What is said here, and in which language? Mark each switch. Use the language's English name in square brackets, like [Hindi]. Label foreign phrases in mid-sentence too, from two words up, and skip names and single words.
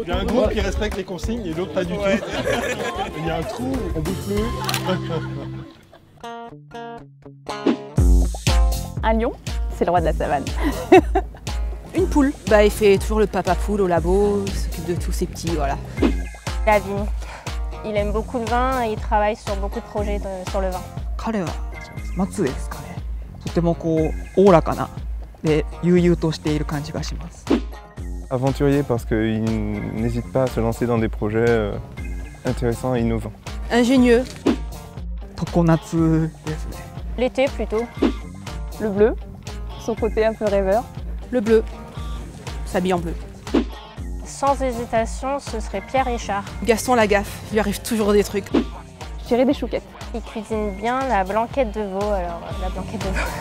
[French] Il y a un groupe qui respecte les consignes et l'autre pas du tout. Il y a un trou, on bouge plus. Un lion, c'est le roi de la savane. Une poule. Il fait toujours le papa poule au labo, il s'occupe de tous ses petits, voilà. La vigne. Il aime beaucoup le vin et il travaille sur beaucoup de projets sur le vin. [Japanese] 彼は松江ですかね。とてもおおらかなで悠々としている感じがします。 [French] Aventurier parce qu'il n'hésite pas à se lancer dans des projets intéressants et innovants. Ingénieux. [Japanese] 常夏ですね。 [French] L'été plutôt. Le bleu, son côté un peu rêveur. Le bleu. S'habille en bleu. Sans hésitation, ce serait Pierre Richard. Gaston Lagaffe, il lui arrive toujours des trucs. Je dirais des chouquettes. Il cuisine bien la blanquette de veau, alors la blanquette de veau.